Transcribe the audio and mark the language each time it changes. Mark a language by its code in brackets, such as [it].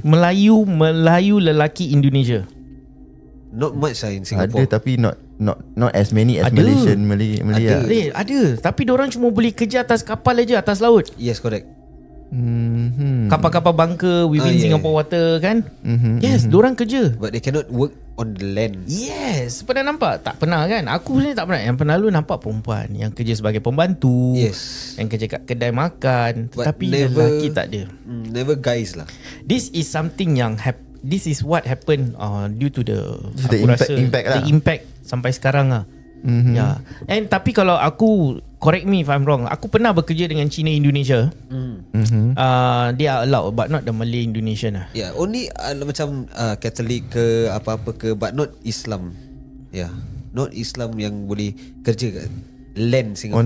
[ms] Melayu lelaki Indonesia. [en] Not much in Singapore. [ms] Ada tapi [en] not as many as Malaysian Malaya. [ms] Ada, tapi diorang cuma boleh kerja atas kapal aja, atas laut. [en] Yes, correct. [ms] Kapal-kapal bunker [en] within Singapore water [ms] kan. Yes, diorang kerja. [en] But they cannot work on the land. [ms] Yes, pernah nampak? Tak pernah kan? Aku sebenarnya tak pernah. Yang pernah lu nampak perempuan yang kerja sebagai pembantu, yang kerja kat kedai makan. Tapi lelaki tak ada. [en] Never guys lah. This is something yang this is what happened due to the impact [ms] sampai sekarang lah. And tapi kalau aku, [en] correct me if I'm wrong, [ms] aku pernah bekerja dengan Cina Indonesia. [en] They are allowed but not the Malay Indonesian lah. [ms] Only macam Catholic ke apa-apa ke, [en] but not Islam. [ms] not Islam yang boleh kerja kat land Singapore.